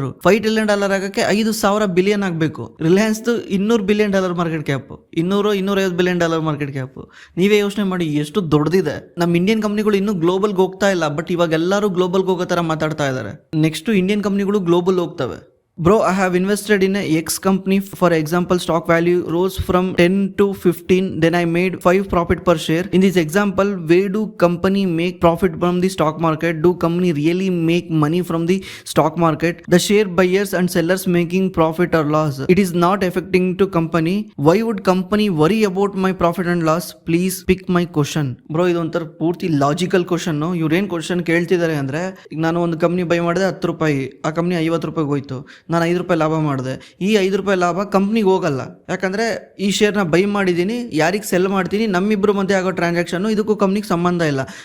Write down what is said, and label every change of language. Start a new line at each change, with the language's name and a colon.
Kannada: $5 trillion ಆಗಕ್ಕೆ 5,000 billion ಆಗಬೇಕು. Reliance $200 billion market cap, $250 billion market cap. ನೀವೇ ಯೋಚನೆ ಮಾಡಿ ಎಷ್ಟು ದೊಡ್ಡದಿದೆ. ನಮ್ಮ ಇಂಡಿಯನ್ ಕಂಪ್ನಿಗಳು ಇನ್ನೂ ಗ್ಲೋಬಲ್ಗೆ ಹೋಗ್ತಾ ಇಲ್ಲ, ಬಟ್ ಇವಾಗ ಎಲ್ಲರೂ ಗ್ಲೋಬಲ್ಗೆ ಹೋಗೋ ಥರ ಮಾತಾಡ್ತಾ ಇದ್ದಾರೆ. ನೆಕ್ಸ್ಟ್ ಇಂಡಿಯನ್ ಕಂಪ್ನಿಗಳು ಗ್ಲೋಬಲ್ ಹೋಗ್ತವೆ.
English: Bro, I have invested in a X company. For example, stock value rose from 10 to 15. Then I made 5 profit per share. In this example, where do company make profit from the stock market? Do company really make money from the stock market? The share buyers and sellers making profit or loss. It is not affecting to company. Why would company worry about my profit and loss? Please pick my question.
Kannada: Bro, ಇದೊಂಥರ ಪೂರ್ತಿ logical question. ಇವ್ರೇನು question ಕೇಳ್ತಿದ್ದಾರೆ ಅಂದರೆ, ಈಗ ನಾನು ಒಂದು company by ಮಾಡಿದೆ $10, ಆ ಕಂಪ್ನಿ $50 ಹೋಯ್ತು, ನಾನು $5 ಲಾಭ ಮಾಡಿದೆ. ಈ $5 ಲಾಭ ಕಂಪ್ನಿಗೆ ಹೋಗಲ್ಲ, ಯಾಕಂದರೆ ಈ ಶೇರ್ನ ಬೈ ಮಾಡಿದ್ದೀನಿ, ಯಾರಿಗೆ ಸೆಲ್ ಮಾಡ್ತೀನಿ, ನಮ್ಮಿಬ್ಬರು ಮಧ್ಯೆ ಆಗೋ ಟ್ರಾನ್ಸಾಕ್ಷನ್ನು, ಇದಕ್ಕೂ ಕಂಪ್ನಿಗೆ ಸಂಬಂಧ ಇಲ್ಲ.